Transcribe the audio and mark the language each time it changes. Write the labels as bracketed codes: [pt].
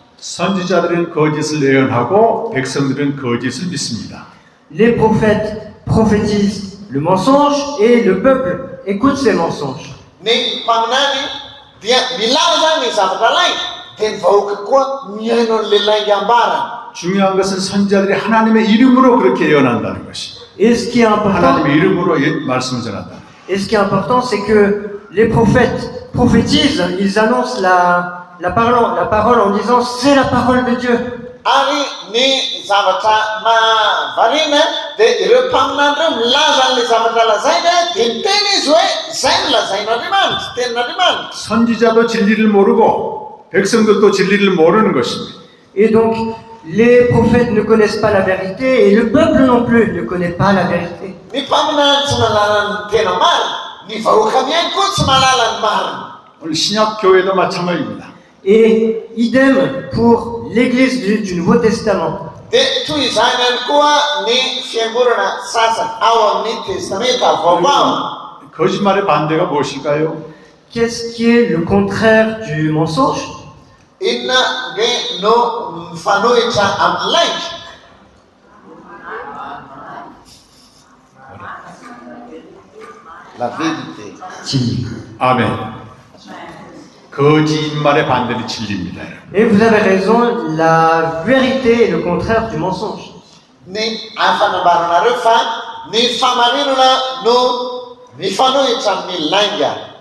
[ko] 선지자들은 거짓을 예언하고 백성들은 거짓을 믿습니다. [fr] Les prophètes prophétisent le mensonge et le peuple écoute ces mensonges. [mg] Ny mpaminany dia milaza ny zavatra lainga dia ny vahoaka koa miaino an'ilay lainga ambarany. [ko] 중요한 것은 선지자들이 하나님의 이름으로 그렇게 예언한다는 것입니다. [fr] Et ce qui est important, [ko] 하나님의 이름으로 말씀을 전한다. [fr] et ce qui est important, c'est que les prophètes prophétisent, ils annoncent la parole en disant c'est la parole de Dieu. [mg] Ary ny zavatra mahavariana dia ireo mpaminany ireo milaza an'ilay zavatra lazaina dia miteny izy hoe izay no lazain'Andriamanitra, tenin'Andriamanitra. [ko] 선지자도 진리를 모르고 백성들도 진리를 모르는 것입니다. [fr] Et donc, les prophètes ne connaissent pas la vérité et le peuple non plus ne connaît pas la vérité. [mg] Ny mpaminany tsy mahalala ny tena marina, ny vahoaka miainy koa tsy mahalala ny marina. [ko] 오늘 신약 교회도 마찬가지입니다. [fr] Et idem pour l'église du Nouveau Testament. [mg] Dia toy izany ihany koa ny fiangonana sasany ao amin'ny testamenta vaovao. [ko] 거짓말의 반대가 무엇일까요? [fr] Qu'est-ce qui est le contraire du mensonge? [mg] Inona nge no mifanohitra amin'ny lainga? [fr] La vérité. [ko] 진리. 아멘. 거짓말의 반대는 진리입니다. [fr] Et vous avez raison, la vérité est le contraire du mensonge. [mg] Ny hafanambaranareo fa ny famarinana no mifanohitra amin'ny lainga.